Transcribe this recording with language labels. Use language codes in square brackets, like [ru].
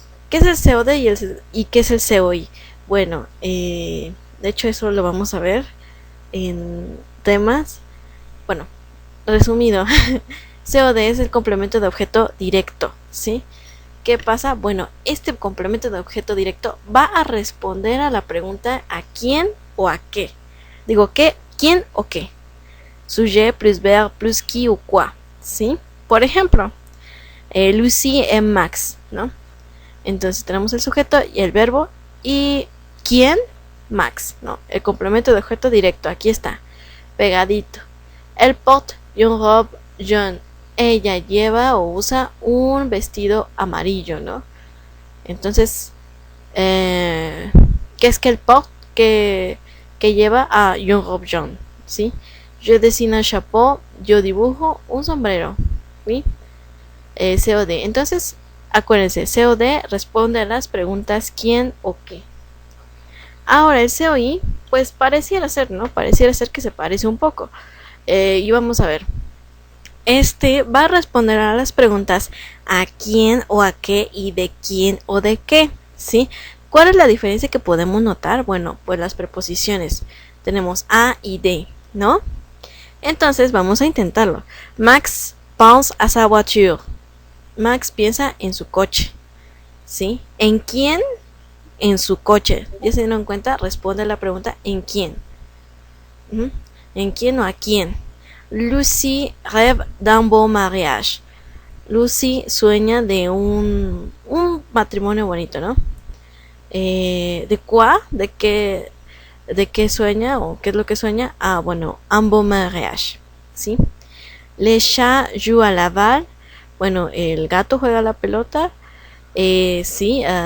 [es] ¿Qué es el COD y qué es el COI? Bueno, de hecho eso lo vamos a ver en temas. Bueno, resumido, COD es el complemento de objeto directo, ¿sí? ¿Qué pasa? Bueno, este complemento de objeto directo va a responder a la pregunta a quién o a qué. Digo, ¿qué? ¿Quién o qué? [fr] Sujet plus verbe plus qui o quoi, ¿sí? [es] Por ejemplo, Lucy et Max, ¿no? Entonces tenemos el sujeto y el verbo y ¿quién? Max, ¿no? El complemento de objeto directo, aquí está, pegadito. [fr] Elle porte une robe jaune. [es] Ella lleva o usa un vestido amarillo, ¿no? Entonces, ¿qué es que el porte que lleva a [fr] une robe jaune? [es] ¿Sí? [fr] Je dessine un chapeau, [es] yo dibujo un sombrero, ¿sí? COD. Entonces, acuérdense, COD responde a las preguntas quién o qué. Ahora el COI, pues pareciera ser, ¿no? Pareciera ser que se parece un poco. Y vamos a ver. Va a responder a las preguntas a quién o a qué y de quién o de qué, ¿sí? ¿Cuál es la diferencia que podemos notar? Bueno, pues las preposiciones. Tenemos a y de, ¿no? Entonces vamos a intentarlo. [fr] Max pense à sa voiture. [es] Max piensa en su coche, ¿sí? ¿En quién? En su coche. Ya se dieron cuenta, responde a la pregunta ¿en quién? ¿En quién o a quién? [fr] Lucy rêve d'un beau mariage. [es] Lucy sueña de un matrimonio bonito, ¿no? ¿De quoi? ¿De qué sueña o qué es lo que sueña? Bueno, [fr] un beau mariage, [es] ¿sí? [fr] Le chat joue à la balle. [es] Bueno, el gato juega a la pelota. Sí,